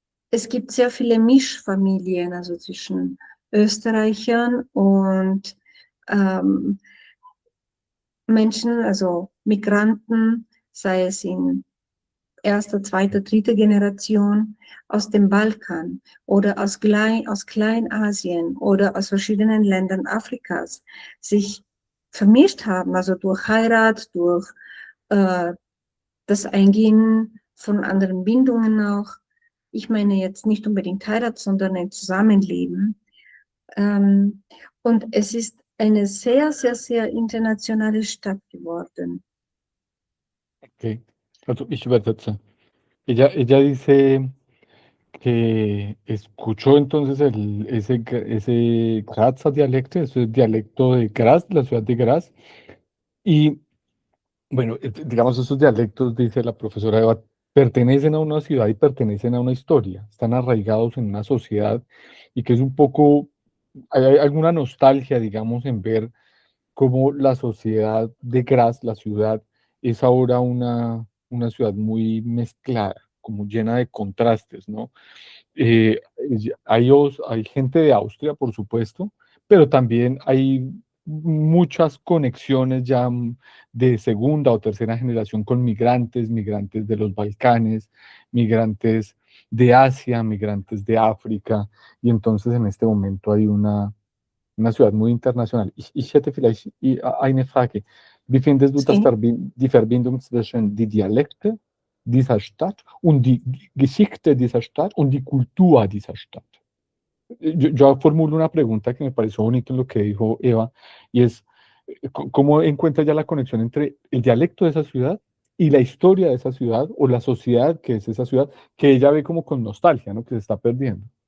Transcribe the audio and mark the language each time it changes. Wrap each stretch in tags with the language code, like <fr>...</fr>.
<de>Es gibt sehr viele Mischfamilien, also zwischen Österreichern und Menschen, also Migranten, sei es in erster, zweiter, dritter Generation aus dem Balkan oder aus Kleinasien oder aus verschiedenen Ländern Afrikas sich vermischt haben, also durch Heirat, durch das Eingehen von anderen Bindungen auch. Ich meine jetzt nicht unbedingt Heirat, sondern ein Zusammenleben. Und es ist eine sehr, sehr, sehr internationale Stadt geworden. okay. Also ich übersetze.</de> <es>Ella dice que escuchó entonces ese Grazer dialecto, ese dialecto de Graz, la ciudad de Graz, y bueno, digamos, esos dialectos, dice la profesora Eva, pertenecen a una ciudad y pertenecen a una historia, están arraigados en una sociedad y que es un poco, hay alguna nostalgia, digamos, en ver cómo la sociedad de Graz, la ciudad, es ahora una ciudad muy mezclada, como llena de contrastes, ¿no? Eh, hay gente de Austria, por supuesto, pero también hay muchas conexiones ya de segunda o tercera generación con migrantes, migrantes de los Balcanes, migrantes de Asia, migrantes de África, y entonces en este momento hay una Ciudad muy international.</es> <de>Ich hätte vielleicht eine Frage. Wie findest du</de> <es>Sí.</es> <de>die Verbindung zwischen die Dialekte dieser Stadt und die Geschichte dieser Stadt und die Kultur dieser Stadt?</de> <es>Yo formulo una pregunta que me pareció bonito en lo que dijo Eva, y es, ¿cómo encuentra ya la conexión entre el dialecto de esa ciudad y la historia de esa ciudad o la sociedad que es esa ciudad, que ella ve como con nostalgia, ¿no? Que se está perdiendo?</es>